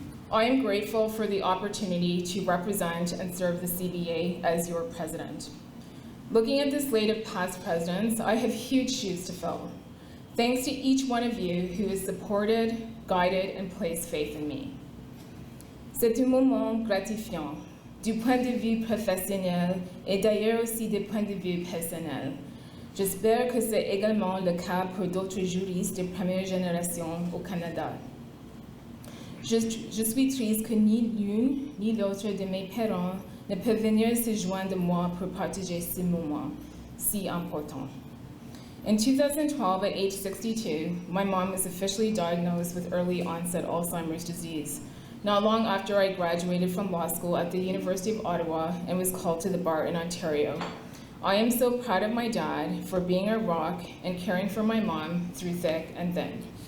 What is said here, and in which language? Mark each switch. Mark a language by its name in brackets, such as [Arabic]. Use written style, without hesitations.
[English] I am grateful for the opportunity to represent and serve the CBA as your president. Looking at this slate of past presidents, I have huge shoes to fill. Thanks to each one of you who has supported, guided, and placed faith in me. [French] C'est un moment gratifiant, du point de vue professionnel et d'ailleurs aussi du point de vue personnel. J'espère que c'est également le cas pour d'autres juristes de première génération au Canada. Je suis triste que ni l'une ni l'autre de mes parents ne peut venir se joindre à moi pour partager ce moment si important. [English] In 2012, at age 62, my mom was officially diagnosed with early onset Alzheimer's disease, not long after I graduated from law school at the University of Ottawa and was called to the bar in Ontario. I am so proud of my dad for being a rock and caring for my mom through thick and thin.